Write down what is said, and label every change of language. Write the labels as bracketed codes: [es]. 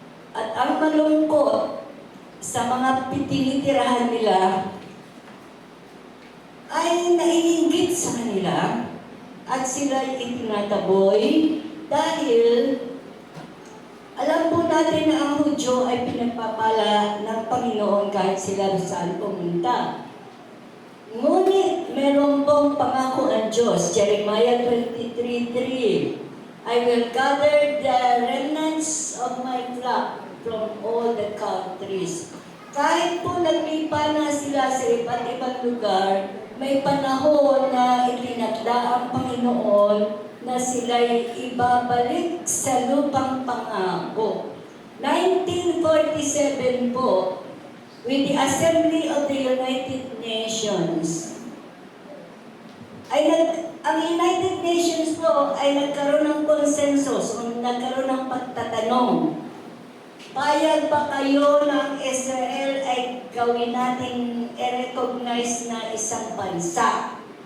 [tl] At ang malungkot sa mga tinitirahan nila ay naiinggit sa kanila at sila ay itinataboy dahil alam po natin na ang Hudyo ay pinagpapala ng Panginoon kahit sila saan pumunta. Ngunit meron pong pangako ang Diyos, [en] Jeremiah 23:3, I will gather the remnants of my flock from all the countries. [tl] Kahit po naglipa na sila sa iba't ibang lugar, may panahon na itinakda ang Panginoon na sila'y ibabalik sa lupang pangako. [en] 1947 po, with the Assembly of the United Nations, [tl] ang United Nations po ay nagkaroon ng consensus, o nagkaroon ng pagtatanong. Payag ba kayo ng Israel ay gawin natin i-recognize na isang bansa?